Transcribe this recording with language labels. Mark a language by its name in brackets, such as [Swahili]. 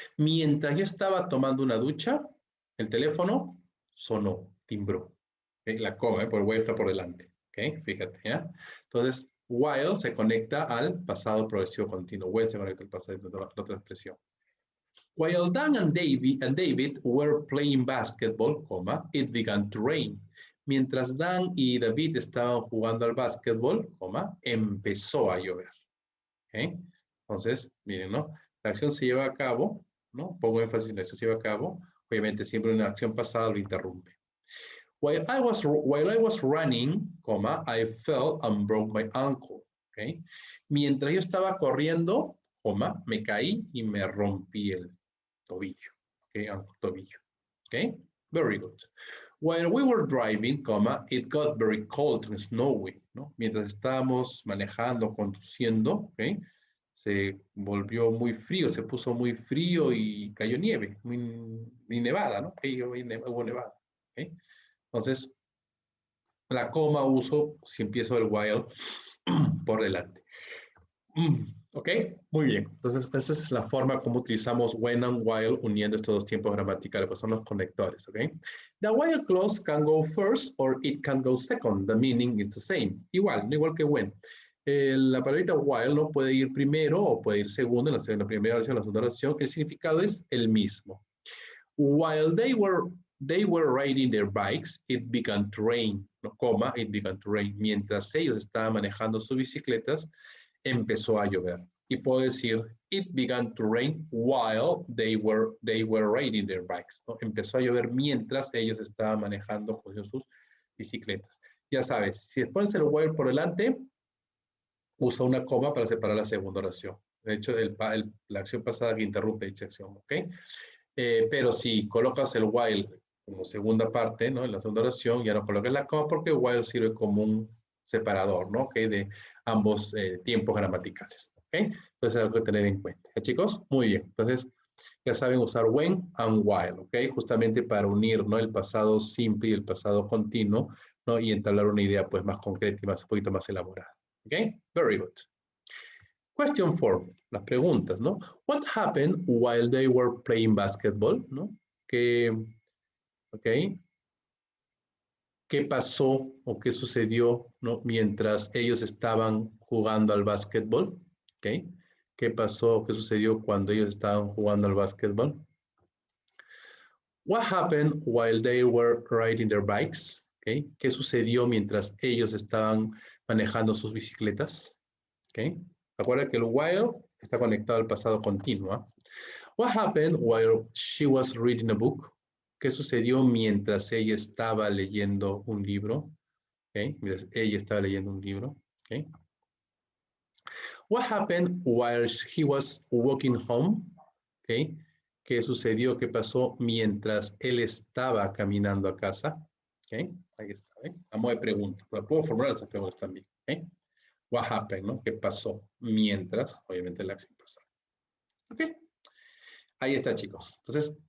[Spanish] Mientras yo estaba tomando una ducha, el teléfono sonó, timbró. ¿Okay? La coma, por el while está por delante. ¿Okay? Fíjate, ¿ya? Entonces, while se conecta al pasado progresivo continuo. While se conecta al pasado, la otra expresión. [English] While Dan and David were playing basketball, coma, it began to rain. [Spanish] Mientras Dan y David estaban jugando al básquetbol, coma, empezó a llover. ¿Okay? Entonces, miren, ¿no? La acción se lleva a cabo, ¿no? Pongo énfasis en la acción se lleva a cabo. Obviamente siempre una acción pasada lo interrumpe. [English] While I was running, coma, I fell and broke my ankle. ¿Okay? [Spanish] Mientras yo estaba corriendo, coma, me caí y me rompí el tobillo. ¿Okay? Tobillo. ¿Okay? [English] Very good. While we were driving, coma, it got very cold and snowy, ¿no? [Spanish] Mientras estábamos manejando, conduciendo, ¿okay? Se volvió muy frío, se puso muy frío y cayó nieve, y nevada, ¿no? Hubo nevada, ¿okay? Entonces, la coma uso si empiezo el while por delante. ¿Ok? Muy bien. Entonces, esa es la forma como utilizamos when and while uniendo estos dos tiempos gramaticales, pues son los conectores, ¿ok? [English] The while clause can go first or it can go second. The meaning is the same. [Spanish] Igual, no igual que [English] when. [Spanish] La palabrita while no puede ir primero o puede ir segundo, en la primera oración, en la segunda oración. El significado es el mismo. [English] While they were riding their bikes, it began to rain, no, coma, it began to rain. [Spanish] Mientras ellos estaban manejando sus bicicletas, empezó a llover. Y puedo decir, [English] it began to rain while they were riding their bikes. [Spanish] ¿No? Empezó a llover mientras ellos estaban manejando con sus bicicletas. Ya sabes, si pones el while por delante, usa una coma para separar la segunda oración. De hecho, la acción pasada que interrumpe dicha acción, ¿ok? Pero si colocas el while como segunda parte, ¿no? En la segunda oración, ya no colocas la coma porque while sirve como un separador, ¿no? ¿Okay? De ambos tiempos gramaticales, ¿ok? Entonces, algo que tener en cuenta. Chicos, muy bien. Entonces, ya saben usar when and while, ¿ok? Justamente para unir, ¿no? El pasado simple y el pasado continuo, ¿no? Y entablar una idea, pues, más concreta y un poquito más elaborada, ¿ok? [English] Very good. [Spanish] Question 4, las preguntas, ¿no? [English] What happened while they were playing basketball, ¿no? ¿Ok? [Spanish] ¿Qué pasó o qué sucedió, ¿no? Mientras ellos estaban jugando al básquetbol, ¿ok? ¿Qué pasó o qué sucedió cuando ellos estaban jugando al básquetbol? [English] What happened while they were riding their bikes, ¿ok? [Spanish] ¿Qué sucedió mientras ellos estaban manejando sus bicicletas? ¿Ok? Recuerda que el while está conectado al pasado continuo. [English] What happened while she was reading a book? [Spanish] ¿Qué sucedió mientras ella estaba leyendo un libro? Okay. Mientras ella estaba leyendo un libro. Okay. [English] What happened while he was walking home? [Spanish] Okay. ¿Qué sucedió? ¿Qué pasó mientras él estaba caminando a casa? Okay. Ahí está. Vamos de preguntas. Puedo formular esas preguntas también. Okay. [English] What happened, [Spanish] ¿no? ¿Qué pasó mientras, obviamente, la acción pasada? Ok. Ahí está, chicos. Entonces,